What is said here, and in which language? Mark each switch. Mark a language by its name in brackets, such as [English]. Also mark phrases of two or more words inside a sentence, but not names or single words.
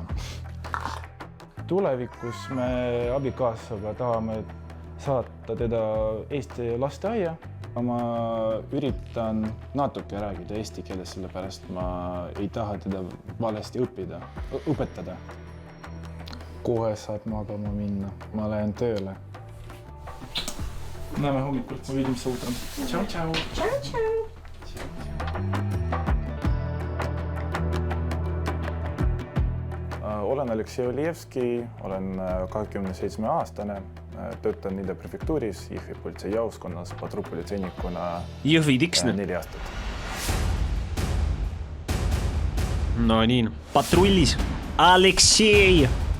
[Estonian] Tulevikus me abikaasaga tahame saata teda Eesti lasteaia. Ma üritan natuke räägida eesti keeles, sellepärast ma ei taha teda valesti õpetada. Kohe saad magama minna, ma lähen tööle. Näeme hommikul, [Russian] увидимся утром. Чао-чао. [Italian] Ciao, ciao. [Estonian] Olen Aleksei Olijevski, olen 27-aastane, töötan Nida prefektuuris, Jõhvi politseijaoskonnas patrullpolitseinikuna Jõhvi tiksne. 4 aastat. No nii, patrullis. Aleksei!